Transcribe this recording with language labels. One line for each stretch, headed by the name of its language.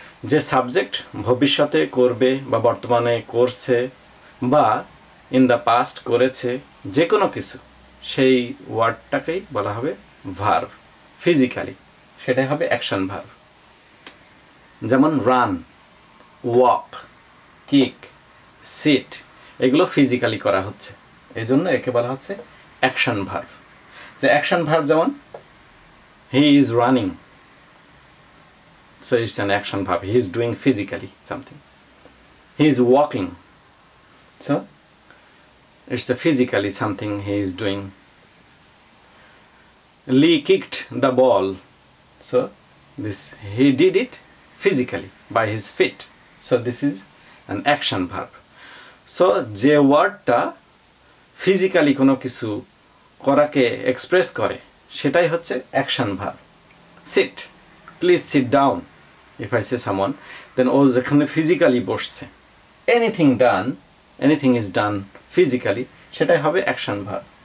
Bangla: যে সাবজেক্ট ভবিষ্যতে করবে বা বর্তমানে করছে বা
English: in the past
Bangla: করেছে যে কোনো কিছু, সেই ওয়ার্ডটাকেই বলা হবে ভার্ব ফিজিক্যালি, সেটাই হবে অ্যাকশন ভার্ব। যেমন রান, ওয়াক, কিক, সিট, এগুলো ফিজিক্যালি করা হচ্ছে, এই জন্য একে বলা হচ্ছে অ্যাকশন ভার্ব।
English: যে action verb যেমন he is running, so it's an action verb. He is doing physically something. He is walking, so it's a physically something he is doing. Lee kicked the ball, so this he did it physically by his feet, so this is an action verb.
Bangla: So যে ওয়ার্ডটা physically কোনো কিছু করাকে express করে সেটাই হচ্ছে action verb.
English: sit, please sit down, if I say someone, then
Bangla: ও যেখানে physically বসছে,
English: anything is done physically,
Bangla: সেটাই হবে
English: Action verb.